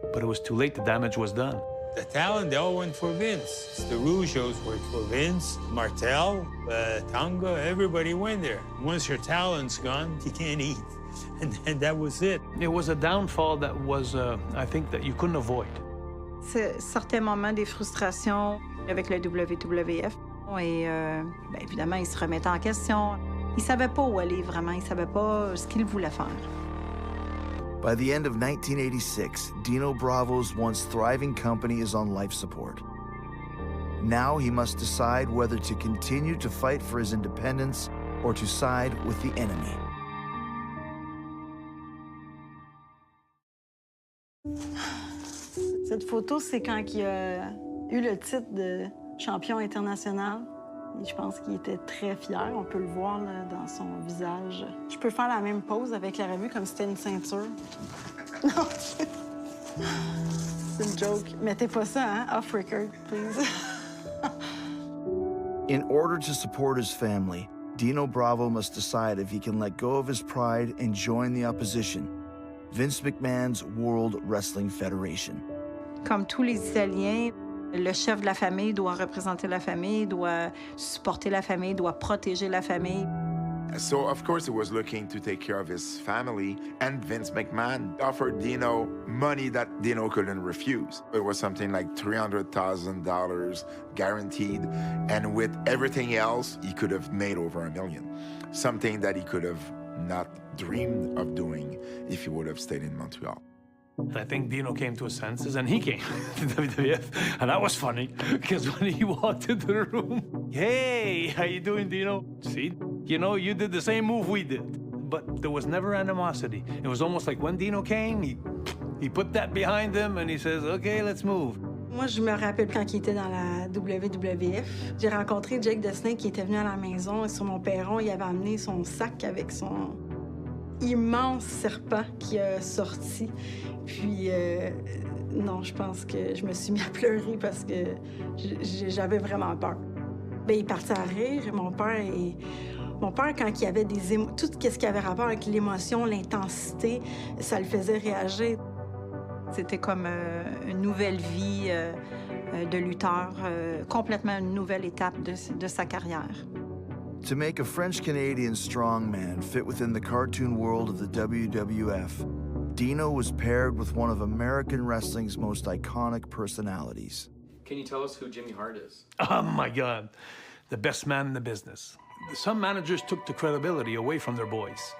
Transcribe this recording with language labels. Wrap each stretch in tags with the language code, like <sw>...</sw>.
<en>But it was too late, the damage was done. The talent, they all went for Vince. The Rougeaus went for Vince, Martel, Tonga, everybody went there. Once your talent's gone, you can't eat. And that was it. It was a downfall that was, I think, that you couldn't avoid.</en> <fr>C'est certains moments des frustrations avec le WWF. Et évidemment, il se remettait en question. Il savait pas où aller vraiment. Il savait pas ce qu'il voulait faire.</fr> <en>By the end of 1986, Dino Bravo's once thriving company is on life support. Now he must decide whether to continue to fight for his independence or to side with the enemy.</en> <fr>Cette photo, c'est quand il a eu le titre de champion international. Et je pense qu'il était très fier. On peut le voir là, dans son visage. Je peux faire la même pose avec la revue comme si c'était une ceinture. Non, c'est une joke. Mettez pas ça, hein?</fr> <en>Off record, please. In order to support his family, Dino Bravo must decide if he can let go of his pride and join the opposition, Vince McMahon's World Wrestling Federation.</en> <fr>Comme tous les Italiens, le chef de la famille doit représenter la famille, doit supporter la famille, doit protéger la famille.</fr> <en>So, of course, he was looking to take care of his family, and Vince McMahon offered Dino money that Dino couldn't refuse. It was something like $300,000 guaranteed, and with everything else, he could have made over $1 million, something that he could have not dreamed of doing if he would have stayed in Montreal. I think Dino came to his senses, and he came to WWF, and that was funny, because when he walked into the room, hey, how you doing, Dino? See, you know, you did the same move we did, but there was never animosity. It was almost like when Dino came, he put that behind him, and he says, okay, let's move.</en> <fr>Moi, je me rappelle quand il était dans la WWF. J'ai rencontré Jake Destin qui était venu à la maison, et sur mon perron, il avait amené son sac avec son immense serpent qui a sorti. Puis, non, je pense que je me suis mis à pleurer parce que j'avais vraiment peur. Bien, il partait à rire. Mon père, quand il y avait des tout ce qui avait rapport avec l'émotion, l'intensité, ça le faisait réagir. C'était comme une nouvelle vie de lutteur, complètement une nouvelle étape de sa carrière.</fr> <en>To make a French-Canadian strongman fit within the cartoon world of the WWF, Dino was paired with one of American wrestling's most iconic personalities. Can you tell us who Jimmy Hart is? Oh, my God. The best man in the business. Some managers took the credibility away from their boys.</en>